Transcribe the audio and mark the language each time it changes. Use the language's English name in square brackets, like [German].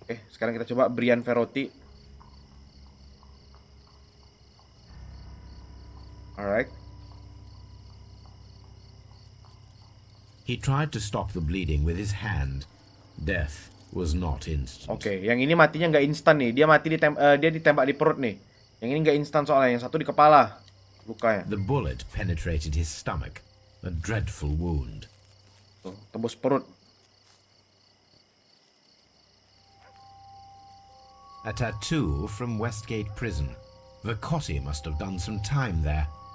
[Indonesian] Sekarang kita coba Brian Ferrotti. [English] Alright. He tried to stop the bleeding with his hand. Death was not instant. [Indonesian] Oke, yang ini matinya nggak instan nih. Dia mati dia ditembak di perut nih. Yang ini nggak instan soalnya. Yang satu di kepala lukanya. [English] The bullet penetrated his stomach. A dreadful wound. [Indonesian] Tuh, tembus perut. [English] A tattoo from Westgate Prison. Vacotti must have done some time there.